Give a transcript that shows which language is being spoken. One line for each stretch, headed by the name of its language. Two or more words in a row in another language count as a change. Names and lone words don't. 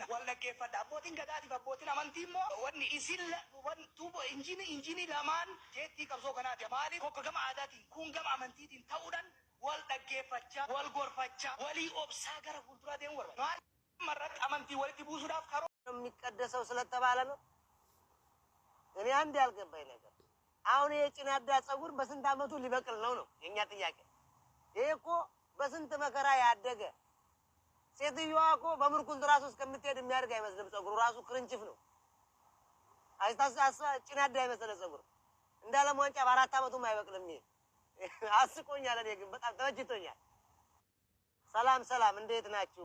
Oromo: Wal dhaggeeffadha. Abbootiin gadaatiif abbootiin amantii immoo wanni isin tuubo injinii lamaan jeettii qabsoo kanaati. Maaliif kokka gama aadaatiin kun gama amantiitiin ta'uudhaan wal dhaggeeffachaa wal gorfachaa walii obsaa gara fuulduraa deemu barbaadu. Maaliif marratti amantii walitti buusuudhaaf karoo
Amharic: የሚቀደሰው ስለተባለ ነው። እኔ አንድ ያልገባኝ ነገር አሁን የጭናዳ ጸጉር በስንት አመቱ ሊበቅል ነው የኛ ጥያቄ። ይሄ እኮ በስንት መከራ ያደገ ሴትዮዋ እኮ በምርኩዝ ራሱ እስከምትሄድ የሚያድግ አይመስልም። ጸጉሩ ራሱ ክርንችፍ ነው። አይታሳሳ ጭናዳ አይመስለ ጸጉር እንዳለ ሟንጫ በአራት አመቱም አይበቅልም። አስቆኛል። እኔ ግን በጣም ተመችቶኛል። ሰላም እንዴት ናችሁ?